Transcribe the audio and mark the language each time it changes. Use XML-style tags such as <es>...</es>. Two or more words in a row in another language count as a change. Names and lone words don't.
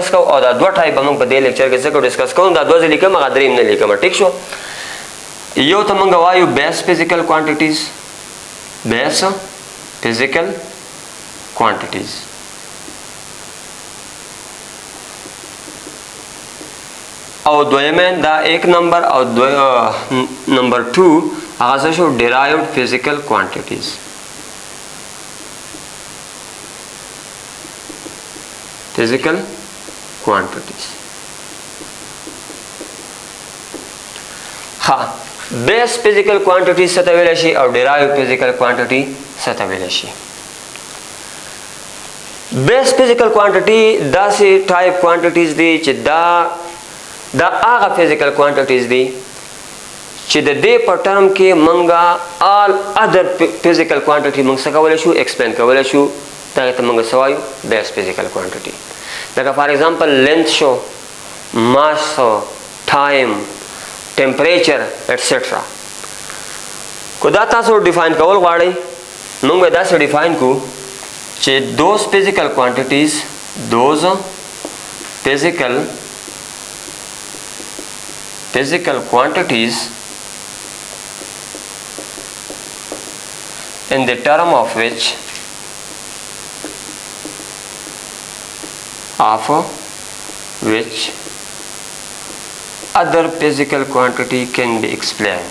<ps>کوو او دا 2 ټایپ به موږ په دې لیکچر کې څه کوو ډسکس کوو دا 2 ځې لیکم هغه 3 نه لیکم ټیک شو یو ته موږ وایو</ps> <en>base physical quantities base physical quantities</en> <ps>او دویمه دا 1 نمبر او نمبر 2 هغه څه شو</ps> <en>derived physical quantities physical quantities.</en> <ps>ها</ps> <en>base physical quantities</en> <ps>څه ته ویلی شي او</ps> <en>derived physical quantity</en> <ps>څه ته ویلی شي.</ps> <en>base physical quantity</en> <ps>داسې</ps> <en>type quantities</en> <ps>دي چې دا هغه</ps> <en>physical quantities</en> <ps>دي چې د دې په ټرم کې منګه</ps> <en>all other physical quantity</en> <ps>منګ څه کولی شو explain کولی شو. دغې ته منګه څه وایو</ps> <en>base physical quantity.</en> <ps>لکه</ps> <en>for example</en> <ps>length شو، mass شو،</ps> <en>time، temperature etc.</en> <ps>کو دا تاسو ډیفاین کول غواړئ موږ به داسې ډیفاین کو چې</ps> <en>those physical quantities in the term of which other physical quantity can be explained.</en>